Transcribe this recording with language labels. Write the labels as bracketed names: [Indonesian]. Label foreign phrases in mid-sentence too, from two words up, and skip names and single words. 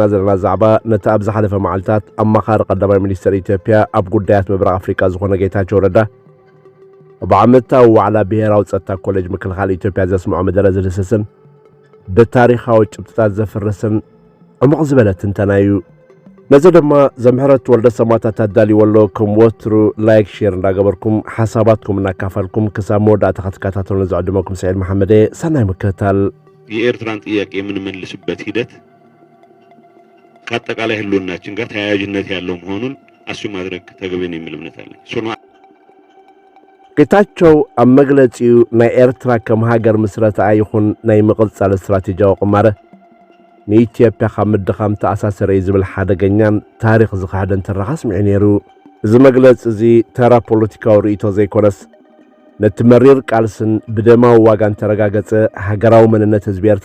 [Tigrinya] ዘለና ዛዕባ ነቲ ኣብ ዝሓለፈ መዓልትታት ኣማኻሪ ቀዳማይ ሚኒስትር ኢትዮጵያ ኣብ ጉዳያት ምብራቕ ኣፍሪካ ዝኾነ ጌታቸው ረዳ ብዓመታዊ ዋዕላ ብሄራዊ ጸጥታ ኮሌጅ ምክልኻል ኢትዮጵያ ዘስምዖ መደረ ዝልስስን ብታሪኻዊ ጭብጥታት ዘፍርስን ዕሙቕ ዝበለ ትንተና እዩ። ነዚ ድማ ዘምሕረት ወልደ ሰማዕታት ኣዳልይወሎ ከም ወትሩ [English] like share [Tigrinya] እንዳገበርኩም ሓሳባትኩም እናካፈልኩም ክሳብ መወዳእታ ክትከታተሉ ዝዕድመኩም ሰዒድ መሐመድ ሰናይ ምክትታል። [Amharic] የኤርትራን ጥያቄ የምንመልስበት ሂደት ከአጠቃላይ ህልውናችን ጋር ተያያዥነት ያለው መሆኑን አሱ ማድረግ ተገቢ ነው የሚል እምነት አለኝ። [Tigrinya] ጌታቸው ኣብ መግለጺኡ ናይ ኤርትራ ከም ሃገር ምስረታ ይኹን ናይ ምቕጻል ስትራቴጂያዊ ቁማረ ንኢትዮጵያ ካብ ምድኻም ተኣሳሰረ ዝብል ሓደገኛን ታሪኽ ዝኻሕደን ትረኻ ስምዒ ነይሩ። እዚ መግለፂ እዚ ተራ ፖለቲካዊ ርእይቶ ዘይኮነስ ነቲ መሪር ቃልስን ብደማዊ ዋጋን ተረጋገጸ ሃገራዊ መንነት ህዝቢ ኤርትራ